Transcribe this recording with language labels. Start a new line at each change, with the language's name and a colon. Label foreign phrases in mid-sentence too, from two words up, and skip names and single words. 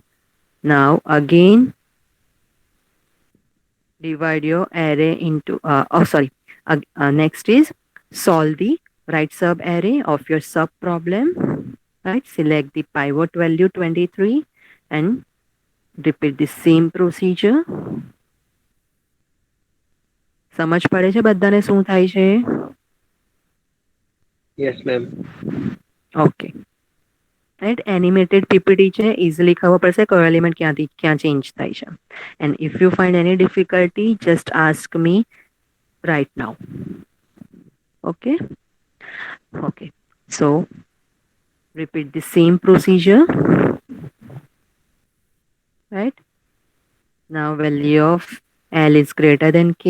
English: Now again divide your array into next is solve the right sub array of your sub problem, right? Select the pivot value 23 and repeat the same procedure.
Gujarati: સમજ પડે છે બધાને શું થાય છે?
English: Yes, ma'am.
Gujarati: ઓકે, right?
English: Animated PPT
Gujarati: છે, easily ખબર પડશે કયો એલિમેન્ટ ક્યાંથી ક્યાં ચેન્જ થાય છે.
English: And if you find any difficulty, just ask me right now. Okay? Okay. So repeat the same procedure, right? Now value of L is greater than K.